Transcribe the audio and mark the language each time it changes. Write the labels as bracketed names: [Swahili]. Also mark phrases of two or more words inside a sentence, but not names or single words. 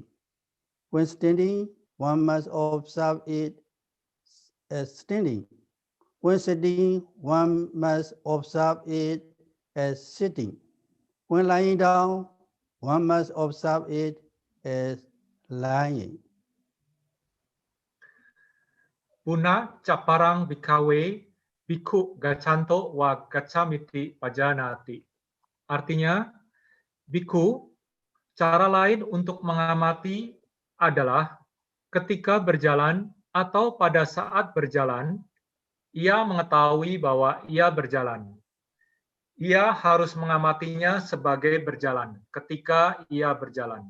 [English] When standing, one must observe it as standing. When sitting, one must observe it as sitting. When lying down, one must observe it as lying. [Pali] Puna caparang bhikkhave bhikkhu gaccanto va gaccamiti pajanati. [Indonesian] Artinya, bhikkhu, cara lain untuk mengamati adalah ketika berjalan atau pada saat berjalan, ia mengetahui bahwa ia berjalan. Ia harus mengamatinya sebagai berjalan ketika ia berjalan.